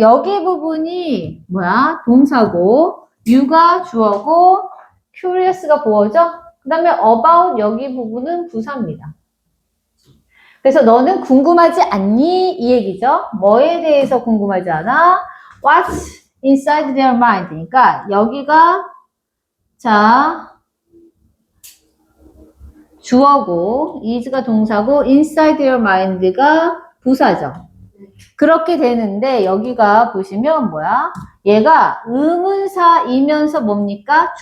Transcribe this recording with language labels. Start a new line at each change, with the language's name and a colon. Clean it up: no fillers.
Korean: 여기 부분이 동사고 you가 주어고 curious가 보어죠? 그 다음에 about 여기 부분은 부사입니다. 그래서 너는 궁금하지 않니? 이 얘기죠. 뭐에 대해서 궁금하지 않아?
English: What's inside their mind?
Korean: 그러니까 여기가 주어고 is가 동사고
English: inside their mind
Korean: 가 부사죠. 그렇게 되는데 여기가 보시면 얘가 의문사이면서 뭡니까?